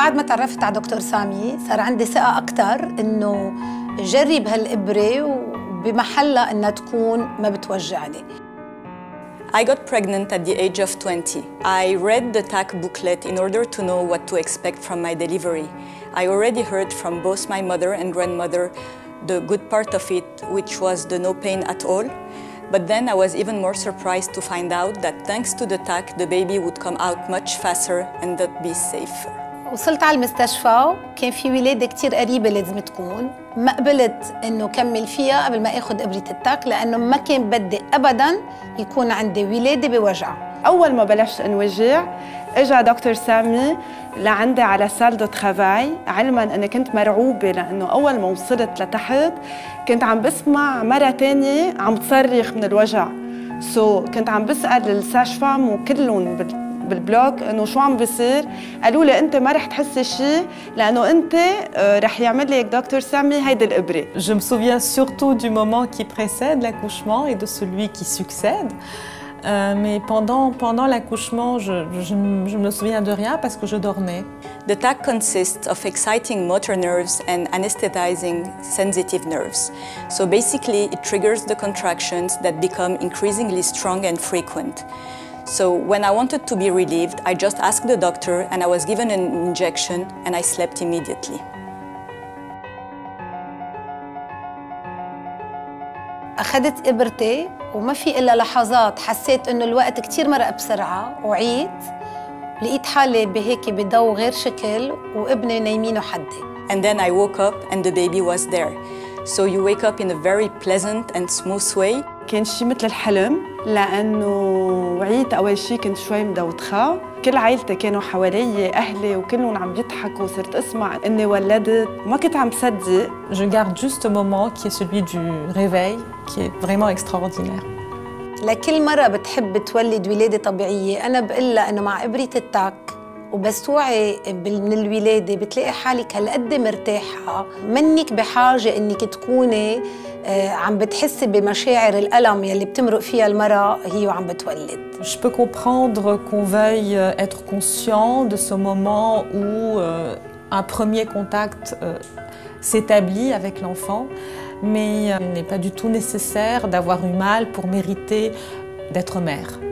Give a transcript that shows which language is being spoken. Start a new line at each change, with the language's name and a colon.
Arabic: بعد ما تعرفت على دكتور سامي صار عندي ثقة أكثر إنه جرب هالإبرة وبمحلها إنها تكون ما بتوجعني.
English: I got pregnant at the age of 20. I read the TAC booklet in order to know what to expect from my delivery. I already heard from both my mother and grandmother the good part of it, which was the no pain at all. But then I was even more surprised to find out that thanks to the TAC, the baby would come out much faster and that be safer.
Arabic: وصلت على المستشفى كان في ولادة كتير قريبة لازم تكون. ما قبلت إنه كمل فيها قبل ما آخذ إبرة التاك لأنه ما كان بدي أبداً يكون عندي ولادة بوجع. أول ما بلشت انوجع إجا دكتور سامي لعندي على سال دو ترافاي علماً أني كنت مرعوبة لأنه أول ما وصلت لتحت كنت عم بسمع مرة تانية عم تصرخ من الوجع. كنت عم بسأل الساج فام وكلهم بالبلوك انه شو عم بيصير. قالوا لي انت ما رح تحسي شيء لانه انت رح يعمل لك دكتور سامي هيدي الابره.
French: Je me souviens surtout du moment qui précède l'accouchement et de celui qui succède. Mais pendant l'accouchement, je ne me souviens de rien parce que je dormais.
English: The TAC consists of exciting motor nerves and anesthetizing sensitive nerves. So basically, it triggers the contractions that become increasingly strong and frequent. So when I wanted to be relieved, I just asked the doctor and I was given an injection and I slept immediately.
Arabic: أخذت إبرتي وما في إلا لحظات حسيت إنه الوقت كتير مرق بسرعة وعيت لقيت حالي بهيك بضو غير شكل وابني نايمينه حدي.
English: And then I woke up and the baby was there. So you wake up in a very pleasant and smooth way.
Arabic: كان شي مثل الحلم لأنه وعيت أول شي كنت شوي مدوخة. كل عائلتي كانوا حوالي أهلي وكلهم عم يضحكوا وصرت أسمع إني ولدت ما كنت عم صدق.
French: Je garde juste ce moment qui est celui du réveil qui est vraiment extraordinaire.
Arabic: لكل مرة بتحب تولد ولادة طبيعية أنا بقلها إنه مع إبرة التاك وبس توعي من الولادة بتلاقي حالك هالقد مرتاحة منك بحاجة إنك تكوني عم بتحسي بمشاعر الألم يلي بتمرق فيها المرأة هي وعم بتولد.
French: Je peux comprendre qu'on veuille être conscient de ce moment où un premier contact s'établit avec l'enfant, mais il n'est pas du tout nécessaire d'avoir eu mal pour mériter d'être mère.